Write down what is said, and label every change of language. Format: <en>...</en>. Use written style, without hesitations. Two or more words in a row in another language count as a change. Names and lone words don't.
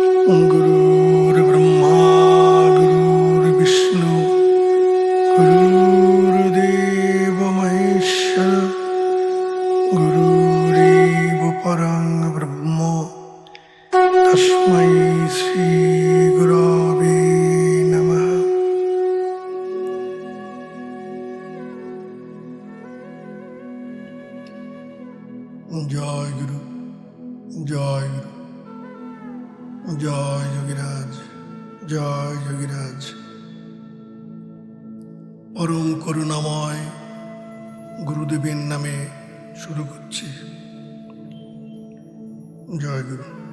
<sa>गुरुर्ब्रह्मा गुरुर्विष्णु गुरुर्देव महेश्वर गुरुरेव परं ब्रह्म तस्मै श्री गुरवे नमः।</sa> <bn>জয় গুরু জয় গুরু জয় যোগীরাজ জয় যোগীরাজ। পরম করুণাময় গুরুদেবের নামে শুরু করছি। জয় গুরু।</bn>